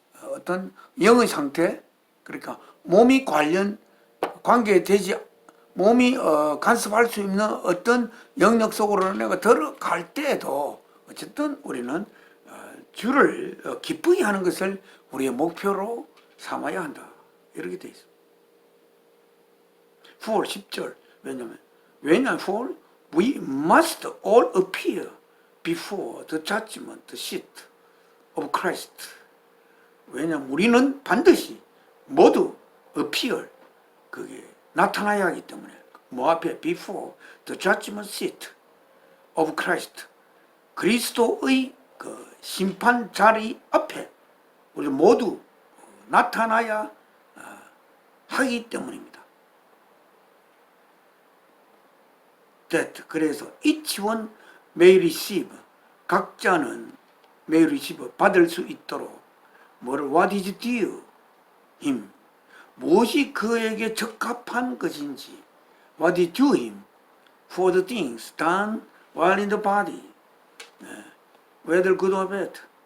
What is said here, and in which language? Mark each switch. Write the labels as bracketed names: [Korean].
[Korean] 어떤 영의 상태, 그러니까 몸이 관계되지, 몸이 간섭할 수 있는 어떤 영역 속으로 내가 들어갈 때도 어쨌든 우리는 주를 기쁘게 하는 것을 우리의 목표로 삼아야 한다. 이렇게 돼 있습니다. 10절. 왜냐하면 [English] for we must all appear before the judgment seat of Christ. [Korean] 왜냐하면 우리는 반드시 모두 appear, 그게 나타나야 하기 때문에, 뭐 앞에? [English] before the judgment seat of Christ, [Korean] 그리스도의 그 심판 자리 앞에 우리 모두 나타나야 하기 때문입니다. [English] That, [Korean] 그래서 [English] each one may receive, [Korean] 각자는 [English] may receive, [Korean] 받을 수 있도록 뭐를? [English] What is due him, [Korean] 무엇이 그에게 적합한 것인지. [English] What is due him for the things done while in the body, whether good or bad.